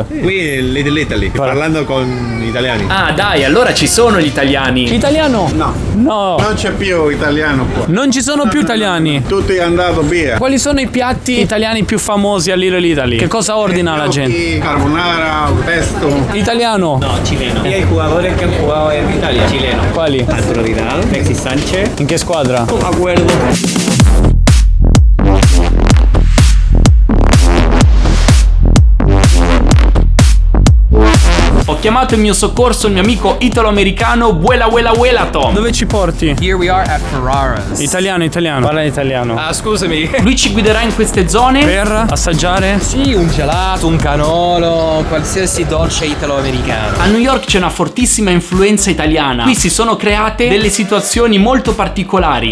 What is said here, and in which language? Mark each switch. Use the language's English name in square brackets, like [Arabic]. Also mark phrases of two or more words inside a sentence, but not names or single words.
[Italian] Qui in Little Italy, parlando con italiani. Ah dai, allora ci sono gli italiani. Italiano? No. No. Non c'è più italiano qua. Non ci sono più italiani. Tutti è andato via. Quali sono i piatti italiani più famosi a Little Italy? Che cosa ordina la gente? Carbonara, pesto. Italiano? [Spanish] No, chileno. Y hay jugadores que han jugado en Italia. Chileno. [Italian] Quali? Arturo Vidal, Alexis Sánchez. In che squadra? [Spanish] No me acuerdo. [Italian] Ho chiamato in mio soccorso il mio amico italo-americano Vuela Tom. Dove ci porti? [English] Here we are at Ferraras. [Italian] Italiano. Parla italiano. Scusami. Lui ci guiderà in queste zone Per assaggiare? Sì, un gelato, un canolo, qualsiasi dolce italo-americano. A New York c'è una fortissima influenza italiana. Qui si sono create delle situazioni molto particolari.